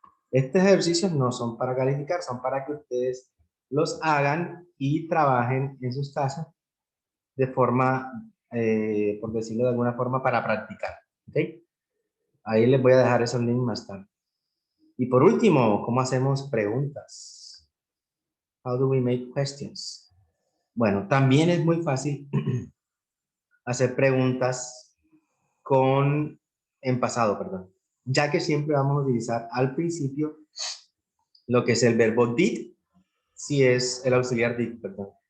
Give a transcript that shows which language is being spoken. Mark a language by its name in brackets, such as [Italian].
[Spanish] Estos ejercicios no son para calificar, son para que ustedes los hagan y trabajen en sus casas de forma, por decirlo de alguna forma, para practicar. ¿Okay? Ahí les voy a dejar esos links más tarde. Y por último, ¿cómo hacemos preguntas? [English] How do we make questions? [Spanish] Bueno, también es muy fácil hacer preguntas en pasado, perdón. Ya que siempre vamos a utilizar al principio lo que es el verbo did, si es el auxiliar did, perdón.